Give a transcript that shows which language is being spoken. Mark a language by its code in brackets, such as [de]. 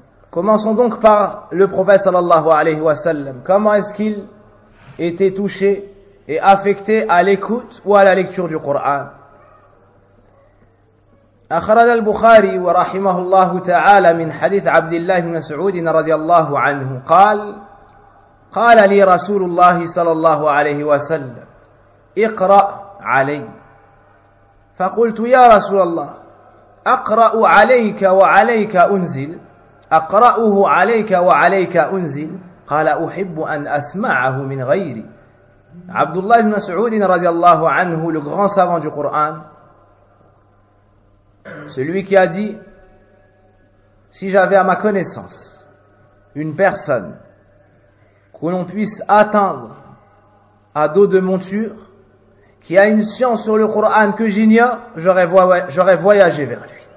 [fr] Commençons donc par le prophète sallallahu alayhi wa sallam. Comment est-ce qu'il était touché et affecté à l'écoute ou à la lecture du Coran? [ar] أخرج البخاري ورحمه الله تعالى من حديث عبد الله بن مسعود رضي الله عنه قال قال لي رسول الله صلى الله عليه وسلم اقرأ علي فقلت يا رسول الله أقرأ عليك وعليك أنزل أقرأه عليك وعليك أنزل قال أحب أن أسمعه من غيري. [fr] عبد الله بن مسعود رضي الله عنه le grand savant du Coran, celui qui a dit: si j'avais à ma connaissance une personne que l'on puisse atteindre à dos de monture, qui a une science sur le Coran que j'ignore, j'aurais voyagé vers lui.